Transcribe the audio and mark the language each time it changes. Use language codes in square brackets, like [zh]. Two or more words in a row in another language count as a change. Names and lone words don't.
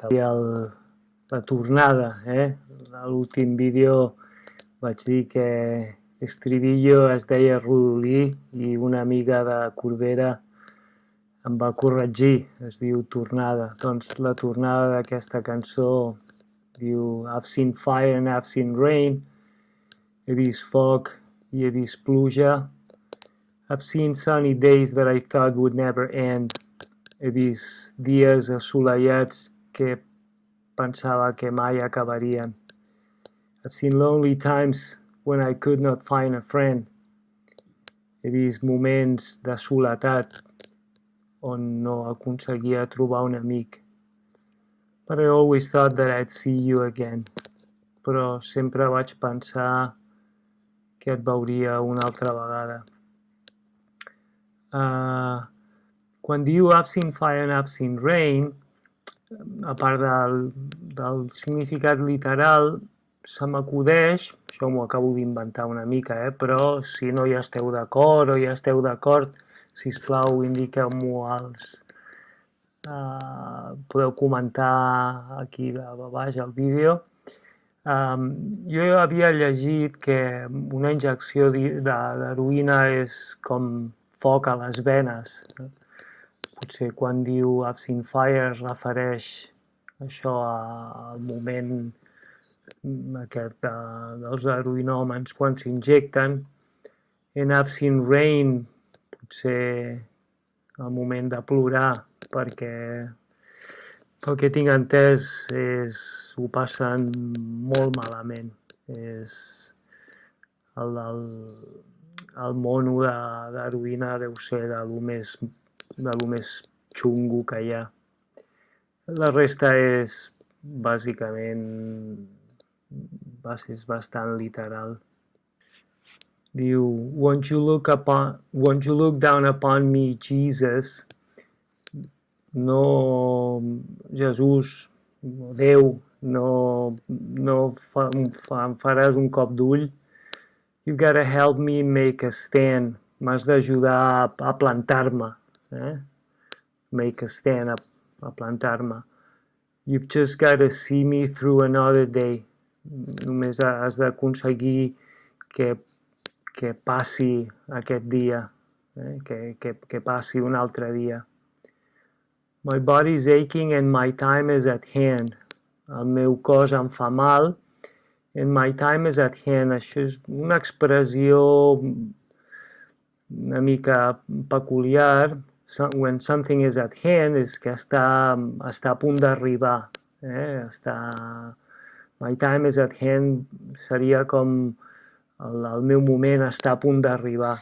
[ca] La tornada, a l'últim vídeo vaig dir que Estribillo es deia Rodolí i una amiga de Corbera em va corregir, es diu tornada. Doncs la tornada d'aquesta cançó diu [en] I've seen fire and I've seen rain, [ca] he vist foc i he vist pluja. [en] I've seen sunny days that I thought would never end. [ca] He vist dies assolellats que pensava que mai acabarien. [en] I've seen lonely times when I could not find a friend. [ca] He vist moments de soledat on no aconseguia trobar un amic. [en] But I always thought that I'd see you again. [ca] Però sempre vaig pensar que et veuria una altra vegada. Quan diu [en] I've seen fire and I've seen rain, [ca] a part del significat literal, se m'acudeix, això m'ho acabo d'inventar una mica, però si no hi esteu d'acord o hi esteu d'acord, sisplau, indiqueu-m'ho podeu comentar aquí a baix al vídeo. Jo havia llegit que una injecció d'heroïna és com foc a les venes. Potser quan diu [en] I've seen fire [ca] es refereix això al moment aquest dels heroïnòmens quan s'injecten. [en] And I've seen rain, [ca] potser el moment de plorar, perquè pel que tinc entès ho passen molt malament. És el mono d'heroïna deu ser de lo més xungo que hi ha. La resta és bàsicament bastant literal. Diu, [en] won't you look down upon me, Jesus? [ca] No, Jesús, Déu, no em faràs un cop d'ull. [en] You gotta help me make a stand. [ca] M'has d'ajudar a plantar-me. [en] Make a stand, [ca] a plantar-me. [en] You've just gotta see me through another day. [ca] Només has d'aconseguir que passi aquest dia, que passi un altre dia. [en] My body's aching and my time is at hand. [ca] El meu cos em fa mal [en] and my time is at hand. [ca] Això és una expressió una mica peculiar, [en] when something is at hand, [ca] és que està a punt d'arribar. [en] My time is at hand [ca] seria com el meu moment està a punt d'arribar.